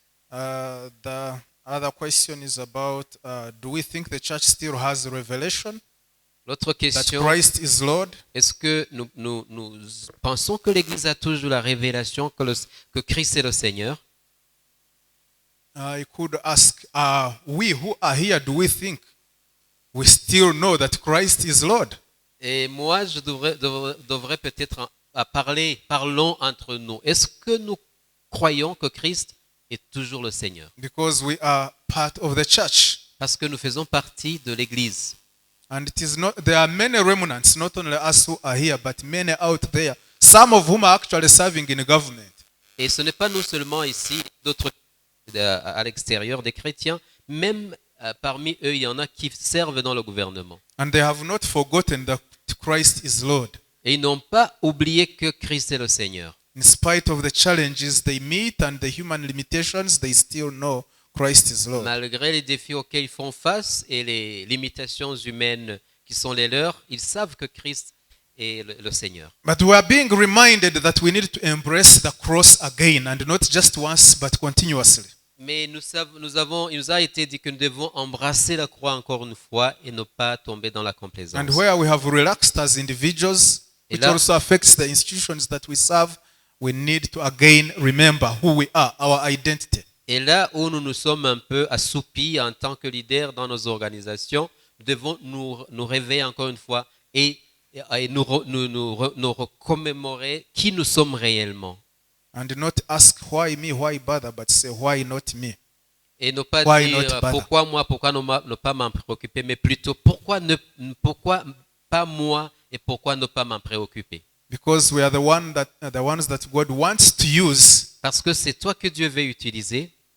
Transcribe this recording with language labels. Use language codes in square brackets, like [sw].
[en] The other question is about do we think the church still has revelation [fr] L'autre [en] that [fr] question, [en] Christ is Lord? [fr] est-ce que nous pensons que l'Église a toujours la révélation que Christ est le Seigneur? [en] I could ask, we who are here, do we think we still know that Christ is Lord? [fr] Et moi, je devrais peut-être parlons entre nous. Est-ce que nous croyons que Christ est toujours le Seigneur? [en] Because we are part of the church. [fr] Parce que nous faisons partie de l'Église. [en] And it is not, there are many remnants, not only us who are here, but many out there, some of whom are actually serving in government. [fr] Et ce n'est pas nous seulement ici, d'autres à l'extérieur, des chrétiens, même parmi eux, il y en a qui servent dans le gouvernement. [en] And they have not forgotten that Christ is Lord. [fr] Et ils n'ont pas oublié que Christ est le Seigneur. [en] In spite of the challenges they meet and the human limitations, they still know Christ is Lord. [fr] Malgré les défis auxquels ils font face et les limitations humaines qui sont les leurs, ils savent que Christ est le Seigneur. [en] But we are being reminded that we need to embrace the cross again, and not just once, but continuously. [fr] Mais il nous a été dit que nous devons embrasser la croix encore une fois et ne pas tomber dans la complaisance. [en] And where we have relaxed as individuals, [fr] Et [en] which [fr] là- [en] also affects the institutions that we serve, we need to again remember who we are, our identity. [fr] Et là où nous nous sommes un peu assoupis en tant que leaders dans nos organisations, nous devons nous réveiller encore une fois et nous recommémorer qui nous sommes réellement. [en] And not ask why me, why bother, but say why not me. [fr] Et ne pas [en] Why [fr] dire [en] not bother? [fr] pourquoi moi, pourquoi ne pas m'en préoccuper, mais plutôt pourquoi pas moi et pourquoi ne pas m'en préoccuper. [en] Because we are the ones that God wants to use [fr] Parce que c'est toi que Dieu veut utiliser